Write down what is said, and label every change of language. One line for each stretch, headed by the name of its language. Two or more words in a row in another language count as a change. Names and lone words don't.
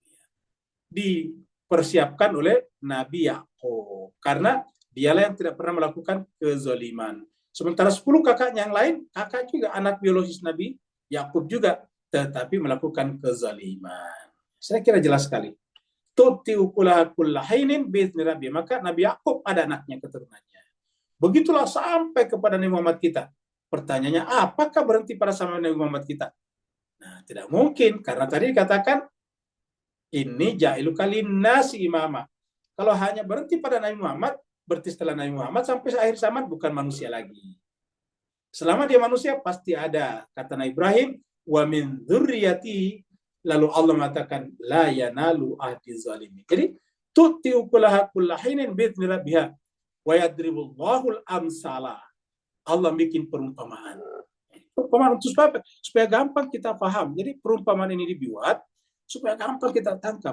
Indonesian: Dipersiapkan oleh Nabi Yakub. Karena dialah yang tidak pernah melakukan kezaliman. Sementara 10 kakaknya yang lain, kakak juga anak biologis Nabi Yakub juga, tetapi melakukan kezaliman. Saya kira jelas sekali.
Arabic: تؤتي أكلها كل حين بإذن ربي.
Indonesian: Maka Nabi Yakub ada anaknya, keturunannya. Begitulah sampai kepada Nabi Muhammad kita. Pertanyaannya, apakah berhenti pada zaman Nabi Muhammad kita? Nah, tidak mungkin. Karena tadi dikatakan, ini
Arabic: جاعلك للناس إماما.
Indonesian: Kalau hanya berhenti pada Nabi Muhammad, berarti setelah Nabi Muhammad sampai akhir zaman bukan manusia lagi. Selama dia manusia, pasti ada. Kata Nabi Ibrahim,
Arabic: ومن ذريتي.
Indonesian: Lalu Allah mengatakan,
Arabic: لا ينال عهدي الظالمين.
Indonesian: Jadi,
Arabic: تؤتي أكلها كل حين بإذن ربها. ويضرب الله الأمثال.
Indonesian: Allah bikin perumpamaan. Perumpamaan itu supaya gampang kita paham. Jadi perumpamaan ini dibuat supaya gampang kita tangkap.